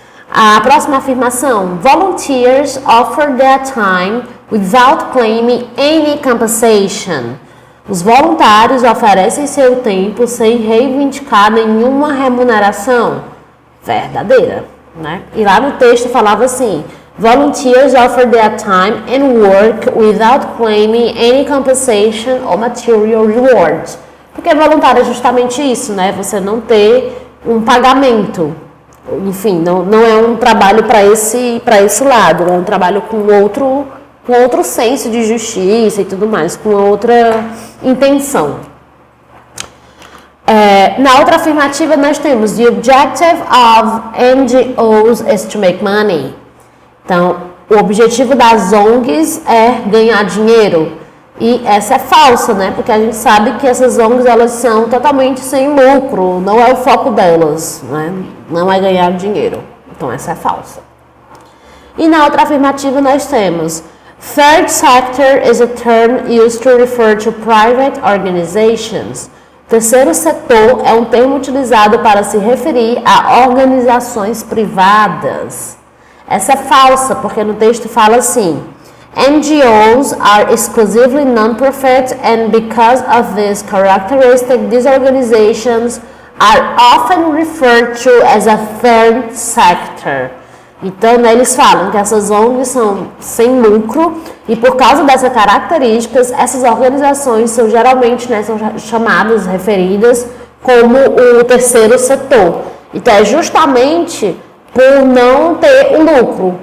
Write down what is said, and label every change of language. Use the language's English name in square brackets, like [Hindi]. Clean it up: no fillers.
[Portuguese] A próxima afirmação: [English] Volunteers offer their time without claiming any compensation. [Portuguese] Os voluntários oferecem seu tempo sem reivindicar nenhuma remuneração. Verdadeira, né? E lá no texto falava assim: [English] Volunteers offer their time and work without claiming any compensation or material reward. [Portuguese] Porque voluntário é justamente isso, né? Você não ter um pagamento. Enfim, não é um trabalho para esse lado, é um trabalho com outro senso de justiça e tudo mais, com outra intenção. Na outra afirmativa nós temos: [English] The objective of NGOs is to make money. [Portuguese] Então, o objetivo das ONGs é ganhar dinheiro. E essa é falsa, né? Porque a gente sabe que essas ONGs, elas são totalmente sem lucro, não é o foco delas, né? Não é ganhar dinheiro. Então essa é falsa. E na outra afirmativa nós temos: [English] Third sector is a term used to refer to private organizations. [Portuguese] Terceiro setor é um termo utilizado para se referir a organizações privadas. Essa é falsa, porque no texto fala assim: [English] NGOs are exclusively non-profit, and because of this characteristic, these organizations are often referred to as a third sector. [Portuguese] Então, né, eles falam que essas ONGs são sem lucro e por causa dessas características, essas organizações são geralmente, né, são chamadas, referidas como o terceiro setor. Então, é justamente por não ter o lucro.